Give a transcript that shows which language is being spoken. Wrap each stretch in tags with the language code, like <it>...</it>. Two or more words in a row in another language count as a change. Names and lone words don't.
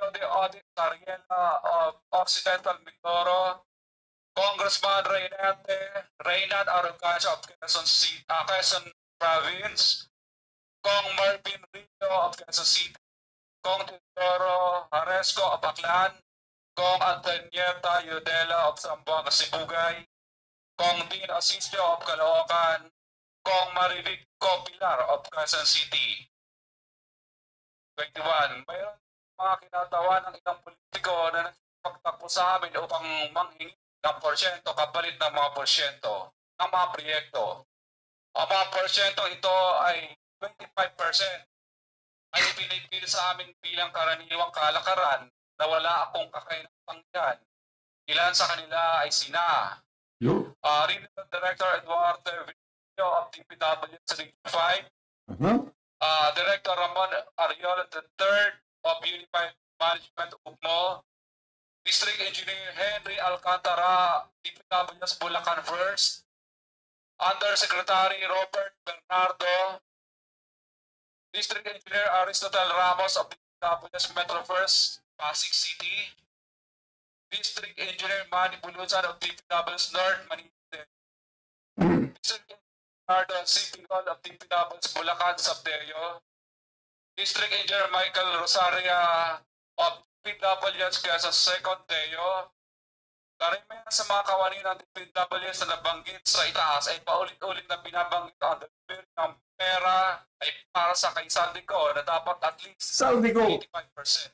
<en>de Odin Cariela of Occidental Mindoro, Congressman Reynad Arrogancia of Quezon Province, Kong Marvin Rio of Quezon City, Kong Teodoro Haresco of Aklan, Kong Antonieta Yudela of Zamboanga Sibugay, Kong Dean Asisio of Caloocan, Kong Marivic Copilar of Quezon City. 21.</en> <tl>Mayroon mga kinatawa ng ilang politiko na nagpagtakbo sa amin upang manghingi ng porsyento kapalit ng mga porsyento ng mga proyekto. Ang mga porsyento ito ay 25% ay pinipili sa amin bilang karaniwang kalakaran na wala akong kakainatang yan. Ilan sa kanila ay sina Yun.</tl> <en>Regional Director Eduardo Villo of DPWH Region 5, Aha. Director Ramon Ariola III of Unified Management UGMO, District Engineer Henry Alcantara, DPWH Bulacan First, Undersecretary Robert Bernardo, District Engineer Aristotle Ramos of DPWH Metro First, Pasig City, District Engineer Manny Bulusan of DPWH North, Manila, District Engineer Cipigol of DPWH Bulacan, Sabdeo, District Engineer Michael Rosaria of DPWH Quezon Second Deo.</en> <tl>Karamihan sa mga kawani ng DPWH na nabanggit sa itaas ay paulit-ulit na binabanggit ang delivery ng pera ay para sa kay Saldico na dapat</tl> <en>at least</en> <tl>Saldico. 85%.</tl>